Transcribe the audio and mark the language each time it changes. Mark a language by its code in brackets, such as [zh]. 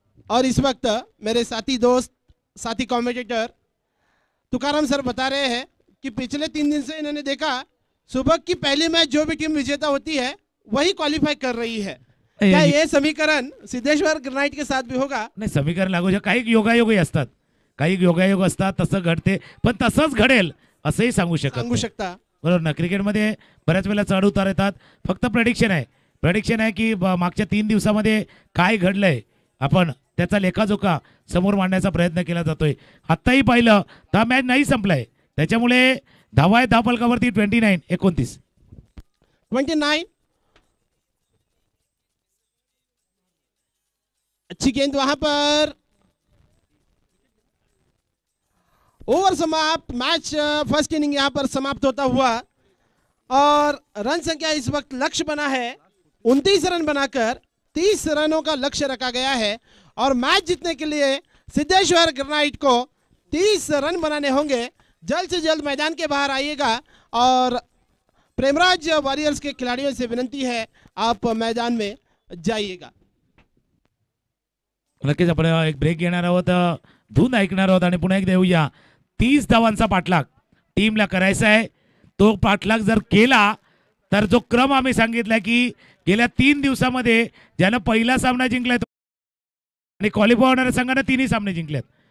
[hi] और इस वक्त मेरे साथी दोस्त, साथी कमेंटेटर तुकाराम सर बता रहे हैं कि पिछले 3 दिन से इन्होंने देखा सुबह की पहली मैच जो भी टीम विजेता होती है वही क्वालिफाई कर रही है. क्या ये समीकरण सिद्धेश्वर ग्रेनाइट के साथ भी होगा? [mr] नाही, समीकरण लागू शकतं. काही योगायोगही असतात, काही योगायोग असतात, तसं घडते. पण तसंच घडेल असंही सांगू सांगू शकत शकता. बरोबर ना. क्रिकेटमध्ये बऱ्याच वेळेला चढ उतार येतात. फक्त प्रेडिक्शन आहे की मागच्या 3 दिवसामध्ये काय घडलंय आपण त्याचा लेखाजोखा समोर मांडण्याचा प्रयत्न केला जातोय. आत्ताही पाहिलं तर मॅच नाही संपलाय. त्याच्यामुळे धावा आहे धावफलकावरती 29-29. [hi] अच्छी गेंद वहां पर. ओवर समाप्त. मैच फर्स्ट इनिंग यहां पर समाप्त होता हुआ और रन संख्या इस वक्त लक्ष्य बना है 29 रन बनाकर 30 रनों का लक्ष्य रखा गया है और मैच जीतने के लिए सिद्धेश्वर ग्रेनाइट को 30 रन बनाने होंगे. जल्द से जल्द मैदान के बाहर आइएगा और प्रेमराज वॉरियर्स के खिलाड़ियों से विनंती है आप मैदान में जाइएगा. [mr] नक्कीच आपण एक ब्रेक घेणार आहोत, धून ऐकणार आहोत आणि पुन्हा एकदा येऊया. 30 धावांचा पाठलाग टीमला करायचा आहे. तो पाठलाग जर केला तर जो क्रम आम्ही सांगितला की गेल्या 3 दिवसामध्ये ज्यानं पहिला सामना जिंकलाय आणि क्वालिफाय होणाऱ्या संघानं 3ही सामने जिंकलेत.